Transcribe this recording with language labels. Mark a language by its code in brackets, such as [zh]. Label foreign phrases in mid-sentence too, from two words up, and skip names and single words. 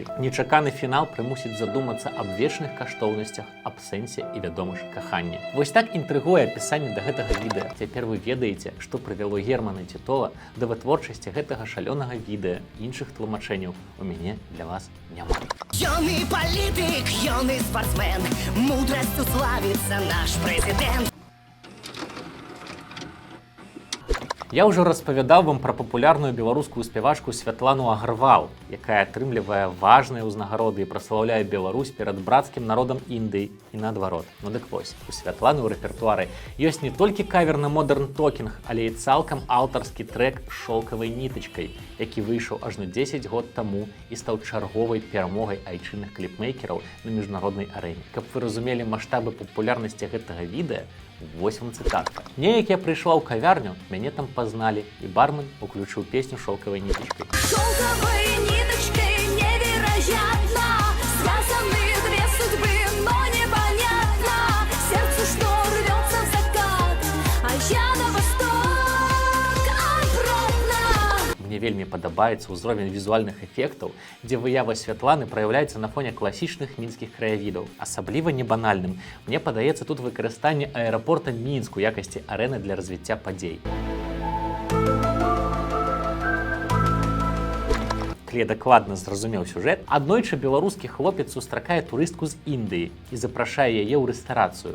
[be] Нечаканы фінал прымусіць задумацца аб вечных каштоўнасцях, аб сэнсе і, вядома ж, каханні. Вось так інтрыгуе апісанне да гэтага відэа. Цяпер вы ведаеце, што прывяло Германа Тітова да вытворчасці гэтага шалёнага відэа. Іншых тлумачэнняў у мяне для вас няма. [ru] Юный политик, юный спортсмен, мудростью славится наш президент. [be] Я ўжо распавядаў вам пра папулярную беларускую спявачку Святлану Агарвал, якая атрымлівае важныя ўзнагароды і праслаўляе Беларусь перад брацкім народам Індыі і наадварот. Ну дык вось, у Святланы ў рэпертуары ёсць не толькі кавер на Modern Talking, але і цалкам аўтарскі трэк з шоўкавай нітачкай, які выйшаў ажно 10 год таму і стаў чарговай перамогай айчынных кліпмейкераў на міжнароднай арэне. Каб вы разумелі маштабы папулярнасці гэтага відэа, вось вам цытатка. Неяк я прыйшла ў кавярню, мяне там пазналі, і бармен уключыў песню шоўкавай нітачкай. [ru] Шелковой ниточкой невероятно связаны две судьбы, но непонятно сердцу, что рвется в закат, а я на восток обратно. [be] Мне вельмі падабаецца ўзровень візуальных эфектаў, дзе выява Святланы праяўляецца на фоне класічных мінскіх краявідаў. Асабліва небанальным мне падаецца тут выкарыстанне аэрапорта Мінск у якасці арэны для развіцця падзей. Калі дакладна зразумеў сюжэт, аднойчы беларускі хлопец сустракае турыстку з Індыі і запрашае яе ў рэстарацыю.